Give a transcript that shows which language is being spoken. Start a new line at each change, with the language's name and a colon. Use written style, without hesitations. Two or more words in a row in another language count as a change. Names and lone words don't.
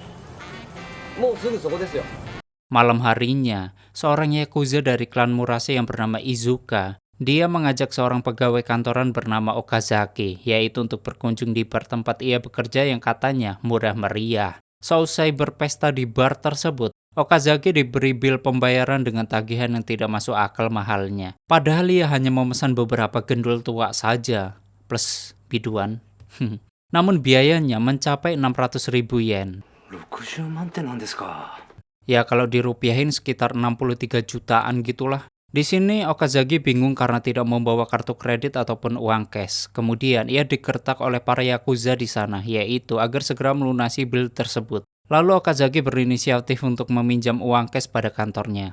Indonesian: Malam harinya, seorang Yakuza dari klan Murase yang bernama Izuka, dia mengajak seorang pegawai kantoran bernama Okazaki, yaitu untuk berkunjung di bar tempat ia bekerja yang katanya murah meriah. Seusai berpesta di bar tersebut, Okazaki diberi bil pembayaran dengan tagihan yang tidak masuk akal mahalnya. Padahal ia hanya memesan beberapa gendul tua saja, plus biduan. Namun biayanya mencapai 600.000 yen.
Japanese: 60万って何ですか?
Indonesian: Ya kalau dirupiahin sekitar 63 jutaan gitulah. Di sini Okazaki bingung karena tidak membawa kartu kredit ataupun uang cash. Kemudian ia digertak oleh para Yakuza di sana, yaitu agar segera melunasi bil tersebut. Lalu Okazaki berinisiatif untuk meminjam uang cash pada kantornya.